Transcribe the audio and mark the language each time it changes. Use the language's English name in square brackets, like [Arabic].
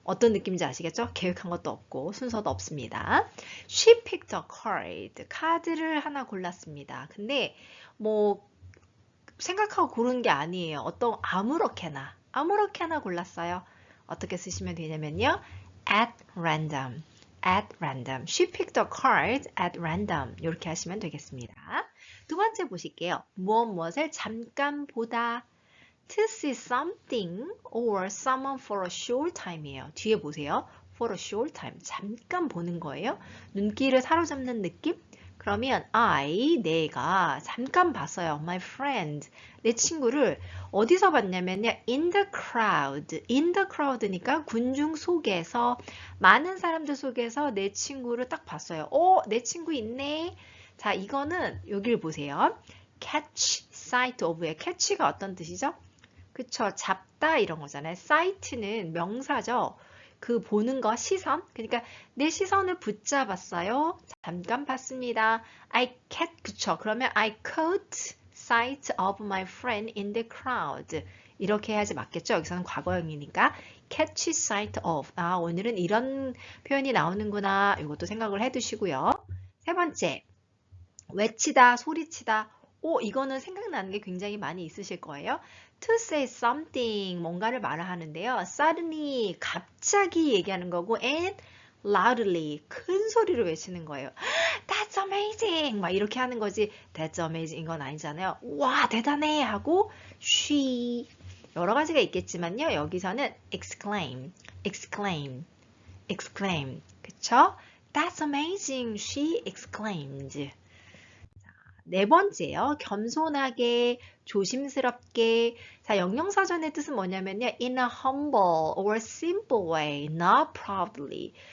[Korean] 어떤 느낌인지 아시겠죠? 계획한 것도 없고 순서도 없습니다. [English] She picked a card. [Korean] 카드를 하나 골랐습니다. 근데 뭐 생각하고 고른 게 아니에요. 어떤 아무렇게나 골랐어요. 어떻게 쓰시면 되냐면요. [English] At random. At random. She picked a card at random. [Korean] 이렇게 하시면 되겠습니다. 두 번째 보실게요. 무엇을 잠깐 보다. [English] To see something or someone for a short time이에요. [Korean] 뒤에 보세요. [English] For a short time. [Korean] 잠깐 보는 거예요. 눈길을 사로잡는 느낌? 그러면 내가 잠깐 봤어요. [English] My friend. [Korean] 내 친구를 어디서 봤냐면요. [English] In the crowd. In the crowd [Korean] 니까 군중 속에서 많은 사람들 속에서 내 친구를 딱 봤어요. 내 친구 있네. 자, 이거는 여기를 보세요. catch sight of의 catch가 어떤 뜻이죠? 그쵸. 잡다 이런 거잖아요. sight는 명사죠. 그 보는 거, 시선. 그러니까 내 시선을 붙잡았어요. 잠깐 봤습니다. 그쵸. [English] 그러면 I caught sight of my friend in the crowd. [Korean] 이렇게 해야지 맞겠죠. 여기서는 과거형이니까 catch sight of. 오늘은 이런 표현이 나오는구나. 이것도 생각을 해두시고요. 세 번째, 외치다, 소리치다. 이거는 생각나는 게 굉장히 많이 있으실 거예요. [English] To say something, [Korean] 뭔가를 말을 하는데요. Suddenly, 갑자기 얘기하는 거고, [English] and loudly, [Korean] 큰 소리로 외치는 거예요. [English] That's amazing! [Korean] 막 이렇게 하는 거지. [English] That's amazing [Korean] 건 아니잖아요. 와, 대단해! 하고, she. 여러 가지가 있겠지만요. 여기서는 exclaim. 그쵸? [English] That's amazing! She exclaimed. [Korean] 네 번째요. 겸손하게, 조심스럽게. 자, 영영사전의 뜻은 뭐냐면요. [English] In a humble or simple way, not proudly.